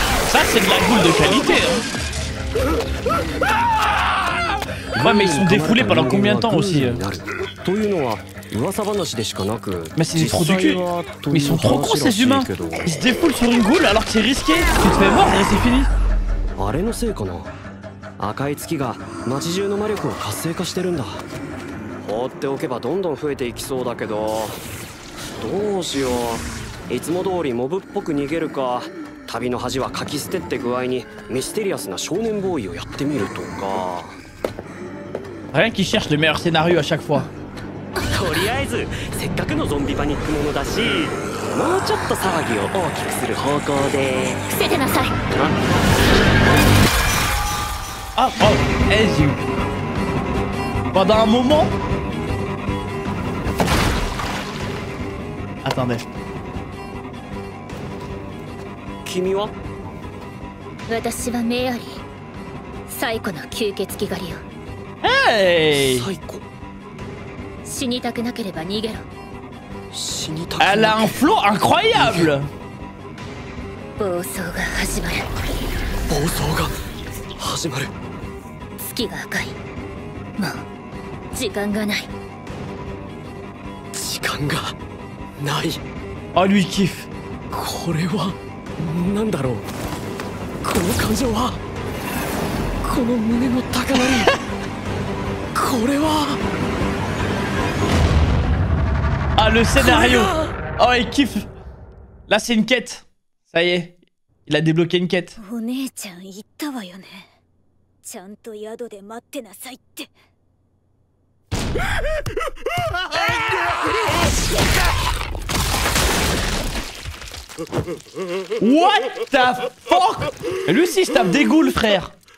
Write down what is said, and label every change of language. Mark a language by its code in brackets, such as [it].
[fr] Ça, c'est de la boule de qualité. Hein. Ouais, mais ils sont défoulés pendant combien de temps aussi? [ja] というのは噂話でしかなく。 [fr] Mais c'est des trous du cul. Mais ils sont trop cons ces humains. Ils se défoulent sur une goule alors que c'est risqué. Tu te fais mordre et c'est fini. [ja] あれのせいかな。赤い月が街中の魔力を活性化してるんだ。放っておけばどんどん増えていきそうだけど、どうしよう。いつも通りモブっぽく逃げるか、旅の恥はかき捨てって具合にミステリアスな少年ボーイをやってみるとか。 [fr] Rien qui cherche le meilleur scénario à chaque fois. [ja] とりあえずせっかくのゾンビパニックものだし、もうちょっと騒ぎを大きくする方向で。伏せてなさい。 [fr] Ah, oh, hey, j'ai eu. Pendant un moment. Attendez. [ja] 君は？私はメアリー。最古の吸血鬼狩りよ。 Hey! 最古。死にたくなければ逃げろ。死にたくな。 [fr] Elle a un flow incroyable! [ja] 暴走が始まる。暴走が始まる。月が赤い。もう時間がない。時間がない。 [fr] Oh, lui il kiffe. [ja] これは何だろう。この感情は、この胸の高鳴り。これは。 [fr] Ah, le scénario! Oh, il kiffe! Là, c'est une quête. Ça y est, il a débloqué une quête. [ja] お姉ちゃん言ったわよね。ちゃんと宿で待ってなさいって。 [en] What the fuck? [fr] Lui aussi, il se tape des ghouls, frère.